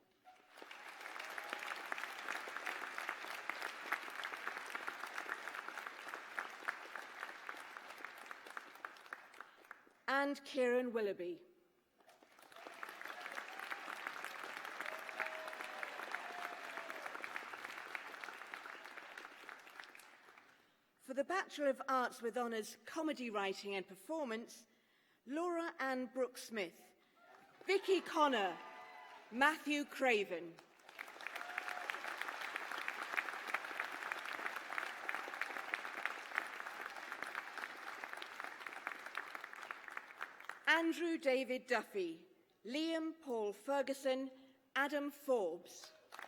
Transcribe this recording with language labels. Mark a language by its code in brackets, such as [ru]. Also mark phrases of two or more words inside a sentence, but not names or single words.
[en] And Kieran Willoughby. For the Bachelor of Arts with Honours, Comedy Writing and Performance, Laura Ann Brooks-Smith, Vicky Connor, Matthew Craven. Andrew David Duffy, Liam Paul Ferguson, Adam Forbes.